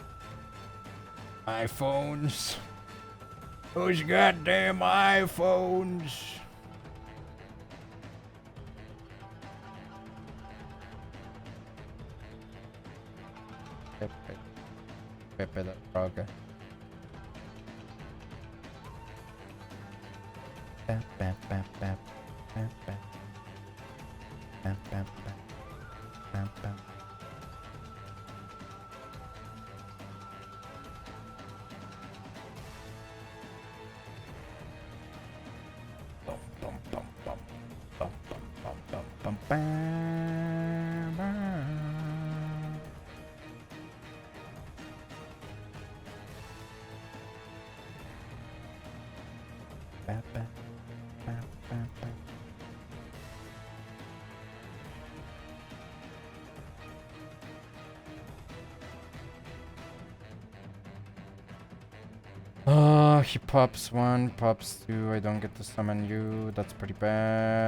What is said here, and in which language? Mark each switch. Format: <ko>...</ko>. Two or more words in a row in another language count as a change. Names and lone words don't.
<en>iPhones. Those goddamn iPhones. Pepe the Frog. Bap, bap, bap, bap, bap, bap. Bap, bap, bap, bap, bap. Bum, bum, bum, bum, bum, bum, bum, bum, bam, bam. Bap, bap, bap, bap, bap. Oh, he pops 1, pops 2. I don't get to summon you. That's pretty bad.</en>